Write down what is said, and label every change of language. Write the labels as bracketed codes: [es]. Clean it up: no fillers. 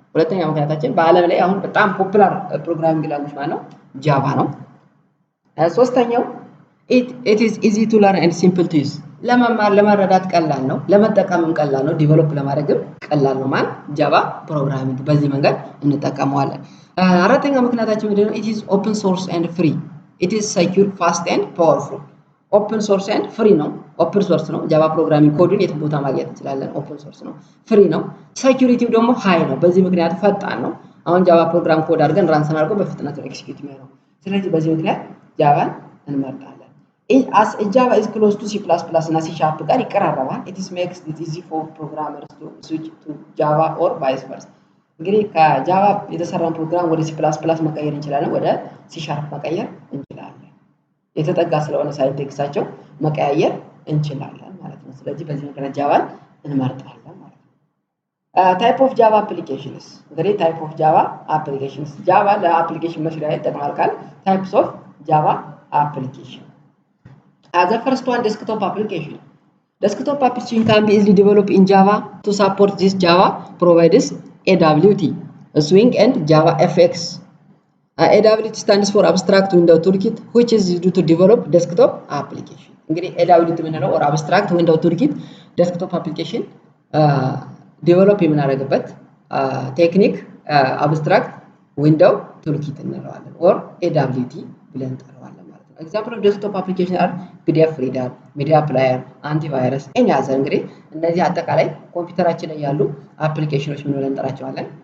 [am] ሁለተኛ ምክንያታችን በአለም ላይ አሁን በጣም ፖፑላር ፕሮግራሚንግ ላንጉጅ ማለት ነው ጃቫ ነው። ሶስተኛው [en] it is easy to learn and simple to use. [am] ለመማር ለመረዳት ቀላል ነው፣ ለመጠቀምም ቀላል ነው፣ ዲቨሎፕ ለማድረግም ቀላል ነው ማለት ጃቫ ፕሮግራሚንግ በዚህ መንገድ እንጠቀመዋለን። አራተኛው ምክንያታችን ምንድነው? [en] it is open source and free. It is secure, fast and powerful. [am] ኦፕን ሶርስ ኤንድ ፍሪ ነው። ኦፕን ሶርስ ነው ጃቫ ፕሮግራሚንግ ኮዱን የት ቦታ ማግኘት እንችላለን። ኦፕን ሶርስ ነው። ፍሪ ነው። ሴኩሪቲው ደግሞ ሃይ ነው። በዚህ ምክንያት ፈጣን ነው። አሁን ጃቫ ፕሮግራም ኮድ አድርገን ራን ስናደርገው በፍጥነት ነው ኤክሲኪዩት የሚሆነው። ስለዚህ በዚህ ምክንያት ጃቫን እንመርጣለን። [en] as Java is close to C++ [am] እና C# ጋር ይቀራረባል. [en] It makes it easy for programmers to switch to Java or vice versa. [am] እንግዲህ ከጃቫ የተሰራን ፕሮግራም ወደ C++ መቀየር እንችላለን፣ ወደ C# መቀየር እንችላለን። የተጠጋ ስለሆነ ሳይንቴክሳቸው መቀያየር እንችላለን ማለት ነው። ስለዚህ በዚህ ምክንያት ጃቫን እንመርጣለን ማለት ነው። ታይፕ ኦፍ ጃቫ አፕሊኬሽንስ እንግዲህ ታይፕ ኦፍ ጃቫ አፕሊኬሽንስ ጃቫ ለአፕሊኬሽን መስሪያ ይጠቅማል ካል ታይፕስ ኦፍ ጃቫ አፕሊኬሽን [en] the first one desktop application. Desktop application can be easily developed in Java. To support this, Java provides AWT, Swing, and Java FX. AWT stands for Abstract Window Toolkit, which is used to develop desktop application. [am] እንግዲህ AWT የምንለው or Abstract Window Toolkit desktop application develop የምናደርግበት ቴክኒክ Abstract Window Toolkit እንለዋለን or AWT ብለን እንጠራዋለን ማለት ነው። [en] Example of desktop application are PDF reader, media player, antivirus, any other [am] እንግዲህ እነዚህ አጠቃላይ ኮምፒውተራችን ላይ ያሉ አፕሊኬሽኖች ምን ብለን እንጠራቸዋለን?